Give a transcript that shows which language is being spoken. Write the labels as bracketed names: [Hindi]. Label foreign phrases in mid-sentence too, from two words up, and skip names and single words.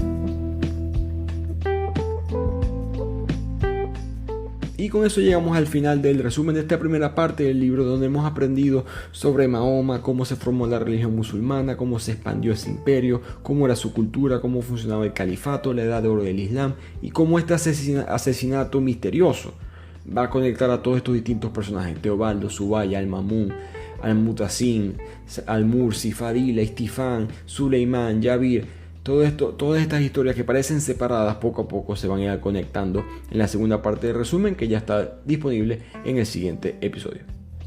[Spanish] Y con eso llegamos al final del resumen de esta primera parte del libro, donde hemos aprendido sobre Mahoma, cómo se formó la religión musulmana, cómo se expandió ese imperio, cómo era su cultura, cómo funcionaba el califato, la edad de oro del Islam, y cómo este asesinato misterioso va a conectar a todos estos distintos personajes: Teobaldo, Subaya, al-Ma'mún, al-Mutasim, al-Mursi, Fadila, Istifán, Suleimán, Yabir. Todas estas historias que parecen separadas, poco a poco se van a ir conectando en la segunda parte del resumen, que ya está disponible en el siguiente episodio.